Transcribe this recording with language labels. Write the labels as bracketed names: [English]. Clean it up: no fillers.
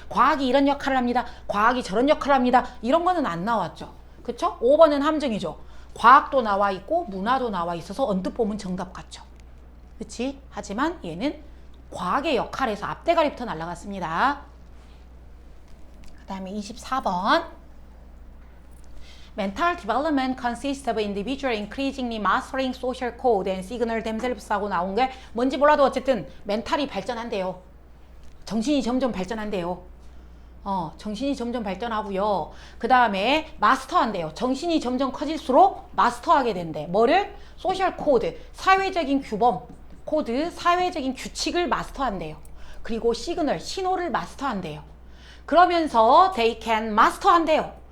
[Korean] 과학이 이런 역할을 합니다. 과학이 저런 역할을 합니다. 이런 거는 안 나왔죠. 그쵸? 5번은 함정이죠. 과학도 나와 있고 문화도 나와 있어서 언뜻 보면 정답 같죠. 그치? 하지만 얘는 과학의 역할에서 앞대가리부터 날라갔습니다. [English] 그 다음에 24번 Mental development consists of individual increasingly mastering social code and signal themselves 하고 나온 게 뭔지 몰라도 어쨌든 멘탈이 발전한대요. [Korean] 정신이 점점 발전한대요. 정신이 점점 발전하고요. 그 다음에 마스터한대요. 정신이 점점 커질수록 마스터하게 된대. 뭐를? 소셜 코드, 사회적인 규범, 코드, 사회적인 규칙을 마스터한대요. 그리고 시그널, 신호를 마스터한대요. 그러면서 they can 마스터한대요.